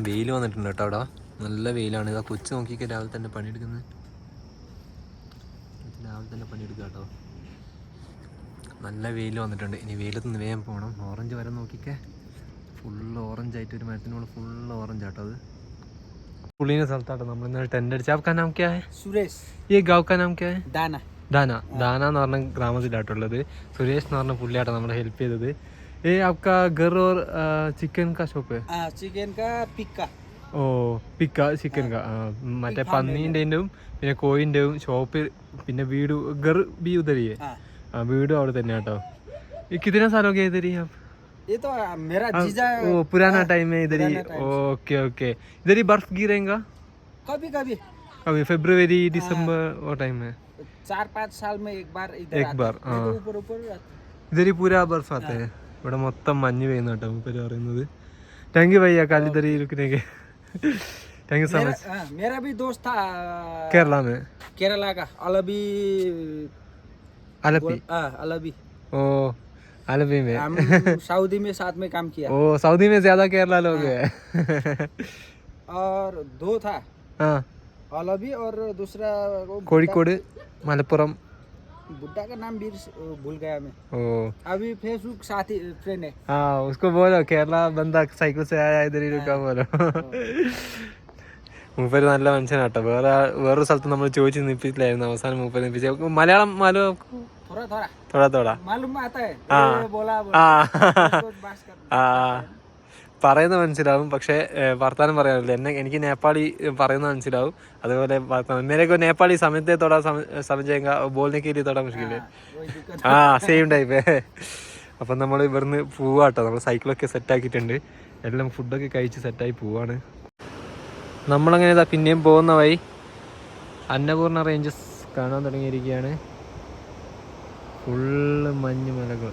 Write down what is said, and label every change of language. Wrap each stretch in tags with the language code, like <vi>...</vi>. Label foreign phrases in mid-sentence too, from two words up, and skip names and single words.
<ml>വെയിൽ വന്നിട്ടുണ്ട് കേട്ടോ അവിടെ, നല്ല വെയിലാണ്. ഇതാ കൊച്ചു നോക്കിയൊക്കെ രാവിലെ തന്നെ പണിയെടുക്കുന്നത്. കേട്ടോ, നല്ല വെയിൽ വന്നിട്ടുണ്ട്. ഇനി വെയിലത്ത് നിന്ന് വേഗം പോകണം. ഓറഞ്ച് വരെ നോക്കിക്കേ, ഫുള്ള് ഓറഞ്ചായിട്ട് ഒരു മരത്തിനോട് ഫുള്ള് ഓറഞ്ച് ആട്ടോ അത്. പുള്ളിൻ്റെ സ്ഥലത്താട്ടോ നമ്മൾ ഇന്നലെ ടെൻ്റ് അടിച്ച.</ml> <hi>आपका नाम क्या है? सुरेश. ये गाँव का नाम क्या है? दाना</hi> <ml>എന്ന് പറഞ്ഞ ഗ്രാമത്തിലാട്ടുള്ളത്. സുരേഷ് എന്ന് പറഞ്ഞ പുള്ളിയാട്ടോ നമ്മളെ ഹെൽപ്പ് ചെയ്തത്.</ml> <hi>ये आपका घर और चिकन का शॉप है? चिकन का पिक्का.</hi> <ml>ഓ പിക്ക ചിക്കൻ മറ്റേ പന്നീൻ്റെയും പിന്നെ കോയിൻ്റെയും ഷോപ്പ്. പിന്നെ വീട്</ml> <hi>घर भी उधर ही.</hi> <ml>വീടും അവിടെ തന്നെ കേട്ടോ.</ml> <hi>कितना साल हो गया इधर ही आप? ये तो मेरा जीजा. ओ पुराना टाइम है इधर ही. ओके इधर ही बर्फ गिरेगा कभी फरवरी दिसंबर वो टाइम है. 4-5 साल में एक बार ऊपर इधर ही पूरा बर्फ आता है.</hi> <ml>ഇവിടെ മൊത്തം മഞ്ഞ് പെയ്യുന്ന കേട്ടോ മൂപ്പര് പറയുന്നത്.</ml> <en>thank you</en> <hi>भैया कल इधर ही रुकने के.</hi> <en>thank you so much.</en> <hi>मेरा भी दोस्त था केरला का अलबी. ओ अलबी में. हम सऊदी में साथ में काम किया. ओ सऊदी में ज्यादा केरला लोग हैं. और 2 था. हाँ, अलबी और दूसरा कोड़ीकोड मलपुरम. बुड्ढा का नाम भी भूल गया मैं. ओ अभी फेसबुक साथी फ्रेंड है. हाँ, उसको बोलो केरला बंदा साइकिल से आया इधर ही रुका बोलो.</hi> <ml>മൂപ്പര് നല്ല മനുഷ്യനാട്ടോ. വേറൊരു സ്ഥലത്ത് നമ്മൾ ചോദിച്ച് നിപ്പിച്ചില്ലായിരുന്നു. അവസാനം മൂപ്പര് നിപ്പിച്ച. മലയാളം</ml> <hi>मालूम थोड़ा मालूम आता है.</hi> <ml>പറയുന്ന മനസ്സിലാവും, പക്ഷേ വർത്താനം പറയാറില്ല. എനിക്ക് നേപ്പാളി പറയുന്ന മനസ്സിലാവും. അതുപോലെ</ml> <hi>मेरे को नेपाली സമയത്തെ തൊടാ സമझेगा बोलने के लिए थोड़ा मुश्किल है.</hi> <ml>ആ സെയിം ടൈപ്പ്. അപ്പം നമ്മൾ ഇവിടുന്ന് പോവാട്ടോ. നമ്മൾ സൈക്കിളൊക്കെ സെറ്റാക്കിയിട്ടുണ്ട്, എല്ലാം ഫുഡൊക്കെ കഴിച്ച് സെറ്റായി പോവാണ്. നമ്മളങ്ങനെ ഇതാ പിന്നെയും പോകുന്ന വഴി അന്നപൂർണ റേഞ്ചസ് കാണാൻ തുടങ്ങിയിരിക്കുകയാണ്. ഫുള്ള് മഞ്ഞ് മലകൾ.</ml>